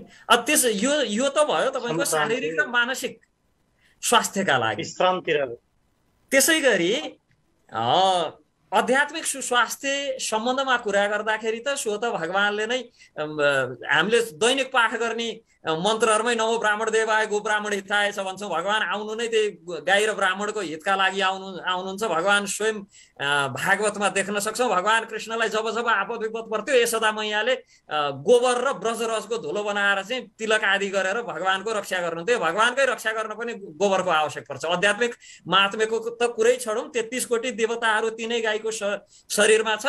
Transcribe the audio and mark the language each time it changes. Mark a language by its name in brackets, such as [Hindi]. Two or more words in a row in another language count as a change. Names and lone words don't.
[Nepali] त्यस यो त भयो तपाईको शारीरिक र मानसिक स्वास्थ्यका लागि। त्यसै गरी आध्यात्मिक सुस्वास्थ्य सम्बन्धमा कुरा गर्दाखेरि त सो त भगवानले नै हामीले दैनिक पाठ गर्ने मन्त्रहरुमै [Sanskrit] नमो ब्राह्मण देवाय गो ब्राह्मण हिताय [Nepali] छ भन्छौँ। भगवान आउनु नै त्यही गाई र ब्राह्मणको हितका लागि आउनुहुन्छ। भगवान स्वयं भागवतमा देख्न सक्छौँ। भगवान कृष्णलाई जब जब आपद विपद पर्थ्यो यशोदा मैयाले गोबर र ब्रजरसको धुलो बनाएर चाहिँ तिलक आदि गरेर भगवानको रक्षा गर्नुहुन्थ्यो। भगवानकै रक्षा गर्न पनि गोबरको आवश्यक पर्छ। आध्यात्मिक महात्म्यको त कुरै छोडौँ, 33 कोटी देवताहरू तिनै गाईको शरीरमा छन्।